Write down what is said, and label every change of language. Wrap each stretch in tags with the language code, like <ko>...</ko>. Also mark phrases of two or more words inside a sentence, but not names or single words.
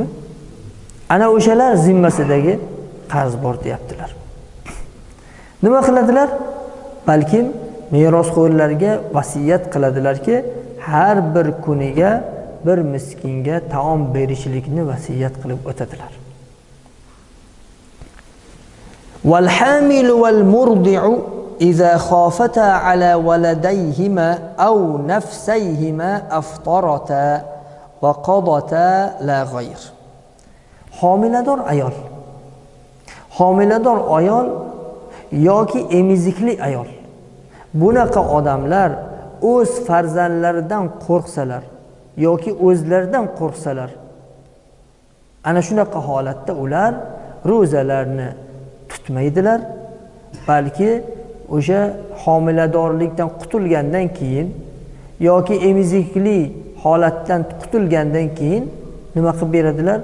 <uz>Ana o'shalar zimmasidagi qarz bor deyaptilar. Nima qiladilar? Balkim merosxo'rlarga vasiyat qiladilarki, har bir kuniga bir miskinga taom berishlikni vasiyat qilib o'tadilar.</uz> <ar>والحامل والمرضع إذا خافتا على ولديهما أو نفسيهما أفطرتا وقضتا لا غير.</ar> <uz>Homilador ayol. Homilador ayol yoki emizikli ayol. Bunaqa odamlar o'z farzandlaridan qo'rqsalar yoki o'zlaridan qo'rqsalar, ana shunaqa holatda ular ro'zalarni tutmaydilar, balki o'sha homiladorlikdan qutulgandan keyin yoki emizikli holatdan qutulgandan keyin nima qilib beradilar?</uz>